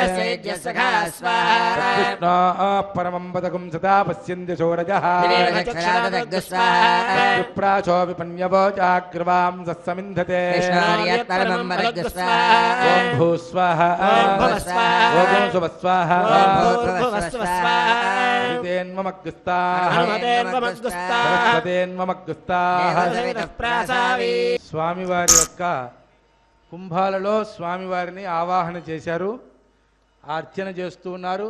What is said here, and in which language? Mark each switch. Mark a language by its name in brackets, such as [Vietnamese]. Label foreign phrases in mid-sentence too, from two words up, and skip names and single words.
[Sanskrit] विष्णो परमं पदकं सदा पश्यन्ति शोरजः विप्राचो विपन्यवो चाग्रवां सत्समिन्धते ओम भूस्वाहा ओम सुवस्वाहा [Telugu] స్వామివారి యొక్క కుంభాలలో స్వామివారిని ఆవాహన చేశారు, అర్చన చేస్తూ ఉన్నారు.